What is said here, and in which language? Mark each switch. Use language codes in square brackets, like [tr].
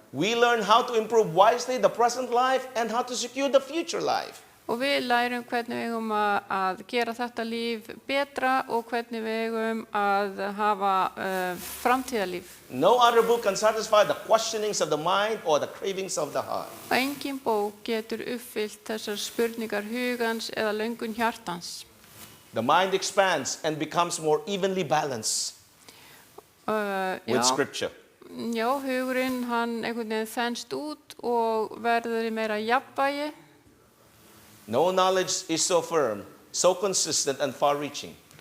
[en] We learn how to improve wisely the present life and how to secure the future life. [is] Og við lærum hvernig við eigum að gera þetta líf betra og hvernig við eigum að hafa framtíðarlíf. [en] No other book can satisfy the questionings of the mind or the cravings of the heart. [is] Engin bók getur uppfyllt þessar spurningar hugans eða löngun hjartans. [en] The mind expands and becomes more evenly balanced with Scripture. [is] Já, hugurinn hann einhvern veginn þenst út og verður í meira jafnvægi. [en] No knowledge is so firm, so consistent and far-reaching.